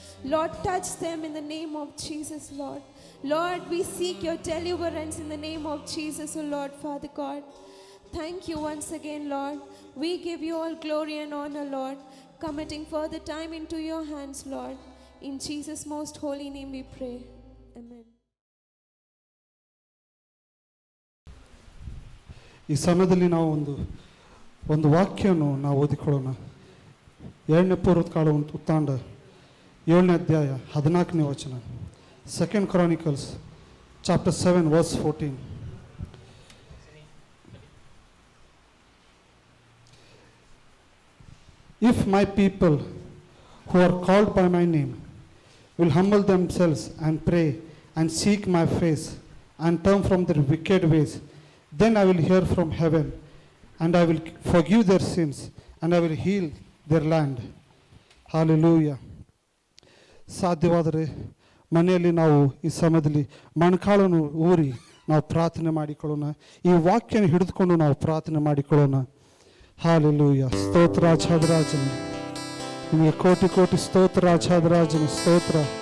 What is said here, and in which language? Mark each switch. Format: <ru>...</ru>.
<en>Lord, touch them in the name of Jesus, Lord. Lord, we seek your deliverance in the name of Jesus, oh Lord, Father God. Thank you once again, Lord. We give you all glory and honor, Lord, committing further time into your hands, Lord. In Jesus' most holy name we pray. Amen.</en> <kn>ಈ ಸಮಯದಲ್ಲಿ ನಾವು ಒಂದು ವಾಕ್ಯವನ್ನು ನಾವು ಓದಿಕೊಳ್ಳೋಣ. 2ನೇ ಪೂರ್ವಕಾಲ ಉತ್ತಾಂಡ 7ನೇ ಅಧ್ಯಾಯ 14ನೇ ವಚನ.</kn> <en>2 Chronicles chapter 7 verse 14. If my people who are called by my name will humble themselves and pray and seek my face and turn from their wicked ways, then I will hear from heaven and I will forgive their sins and I will heal their land. Hallelujah.</en> <kn>ಸಾಧ್ಯವಾದರೆ ಮನೆಯಲ್ಲಿ ನಾವು ಈ ಸಮಯದಲ್ಲಿ ಮಣ್ಕಾಳನ್ನು ಊರಿ ನಾವು ಪ್ರಾರ್ಥನೆ ಮಾಡಿಕೊಳ್ಳೋಣ. ಈ ವಾಕ್ಯನ ಹಿಡಿದುಕೊಂಡು ನಾವು ಪ್ರಾರ್ಥನೆ ಮಾಡಿಕೊಳ್ಳೋಣ. ಹಾಲೆಲೂಯ. ಸ್ತೋತ್ರ ರಾಜಾದಿರಾಜನೇ, ನಿಮಗೆ ಕೋಟಿ ಕೋಟಿ ಸ್ತೋತ್ರ ರಾಜಾದಿರಾಜನೇ, ಸ್ತೋತ್ರ.</kn>